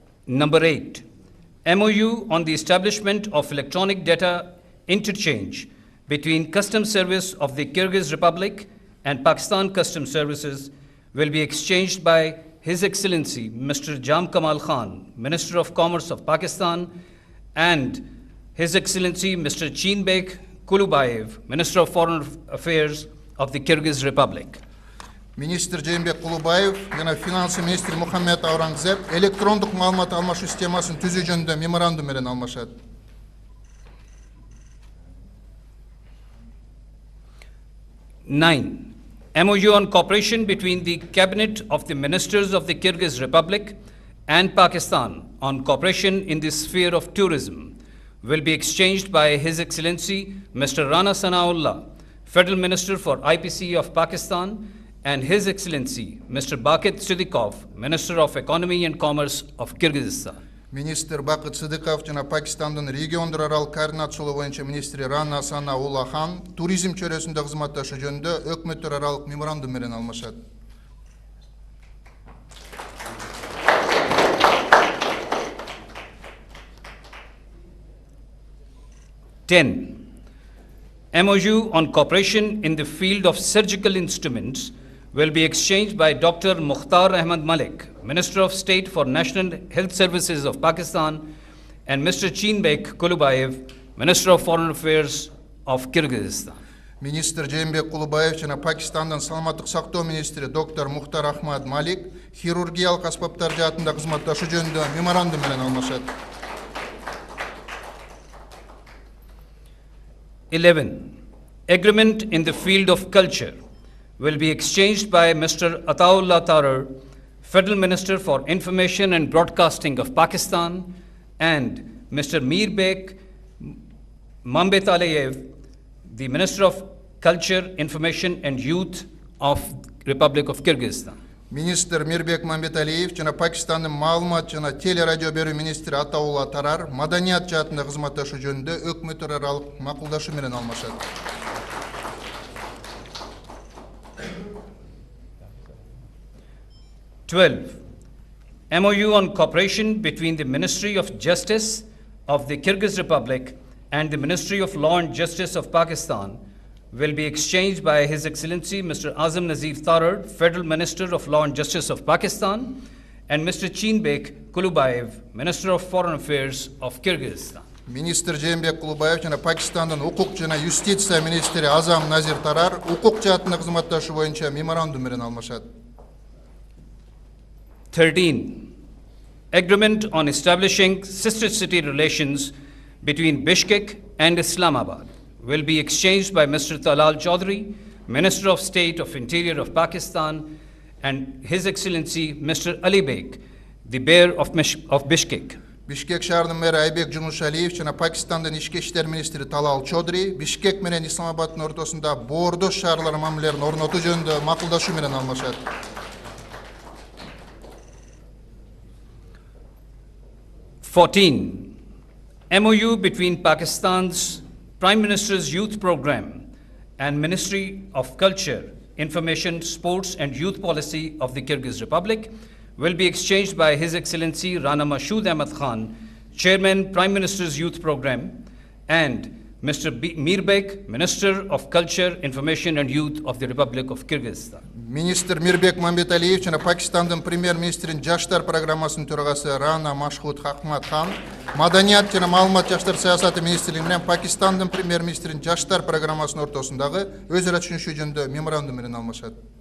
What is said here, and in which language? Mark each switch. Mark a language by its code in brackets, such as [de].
[en] Number 8, MOU on the establishment of electronic data interchange between Customs Service of the Kyrgyz Republic and Pakistan Customs Services will be exchanged by His Excellency Mr. Jam Kamal Khan, Minister of Commerce of Pakistan, and His Excellency Mr. Chinbek Kulubayev, Minister of Foreign Affairs of the Kyrgyz Republic. [ky] Министр Жээнбек Кулубаев жана финансы министри Мухаммед Аурангзеб электрондук маалымат алмашуу системасын түзүү жөнүндө меморандум менен алмашат. [en] 9, MOU on cooperation between the Cabinet of the Ministers of the Kyrgyz Republic and Pakistan on cooperation in the sphere of tourism will be exchanged by His Excellency Mr. Rana Sanaullah, Federal Minister for IPC of Pakistan, and His Excellency Mr. Bakit Siddiqov, Minister of Economy and Commerce of Kyrgyzstan. [ky] Министр Бакыт Сыдыков жана Пакистандын региондор аралык координациялоо боюнча министри Рана Санаулла Хан туризм чөйрөсүндө кызматташуу жөнүндө өкмөттөр аралык меморандум менен алмашат. [en] MOU on cooperation in the field of surgical instruments will be exchanged by Dr. Mukhtar Ahmad Malik, Minister of State for National Health Services of Pakistan, and Mr. Chinbek Kulubayev, Minister of Foreign Affairs of Kyrgyzstan. [ky] Министр Жээнбек Кулубаев жана Пакистандын саламаттык сактоо министри доктор Мухтар Ахмад Малик хирургиялык аспаптар жаатында кызматташуу жөнүндө меморандум менен алмашат. [en] 11. Agreement in the field of culture will be exchanged by Mr. Ataullah Tarar, Federal Minister for Information and Broadcasting of Pakistan, and Mr. Mirbek Mambetaleyev, the Minister of Culture, Information and Youth of Republic of Kyrgyzstan. [ky] Министр Мирбек Мамбеталиев жана Пакистандын маалымат жана телерадио берүү министри Атаулла Тарар маданият жаатында кызматташуу жөнүндө өкмөттөр аралык макулдашуу менен алмашат. [en] 12. MOU on cooperation between the Ministry of Justice of the Kyrgyz Republic and the Ministry of Law and Justice of Pakistan will be exchanged by His Excellency Mr. Azam Nazir Tarar, Federal Minister of Law and Justice of Pakistan, and Mr. Chinbek Kulubayev, Minister of Foreign Affairs of Kyrgyzstan. [ky] Министр Жээнбек Кулубаев жана Пакистандын укук жана юстиция министри Азам Назир Тарар укук жаатында кызматташуу боюнча меморандум менен алмашат. [en] 13. Agreement on establishing sister city relations between Bishkek and Islamabad will be exchanged by Mr. Talal Chaudhry, Minister of State of Interior of Pakistan, and His Excellency Mr. Ali Beg, the Mayor of Bishkek. [ky] Бишкек шаарынын мэри Айбек Жумушалиев жана Пакистандын ички иштер министри Талал Чодри Бишкек менен Исламабаддын ортосунда боордош шаарлар мамилелерин орнотуу жөнүндө макулдашуу менен алмашат. [en] 14. MOU between Pakistan's Prime Minister's Youth Program and Ministry of Culture, Information, Sports and Youth Policy of the Kyrgyz Republic will be exchanged by His Excellency Rana Mashood Ahmad Khan, Chairman, Prime Minister's Youth Program, and Mr. Mirbek, Minister of Culture, Information and Youth of the Republic of Kyrgyzstan. [ky] Министр Мирбек Мамбеталиев жана Пакистандын премьер-министринин жаштар программасынын төрагасы Рана Машхуд Ахмад Хан, Маданият жана маалымат жаштар саясаты министрлиги менен Пакистандын премьер-министринин жаштар программасынын ортосундагы өз ара түшүнүшүү жөнүндө меморандум менен алмашат.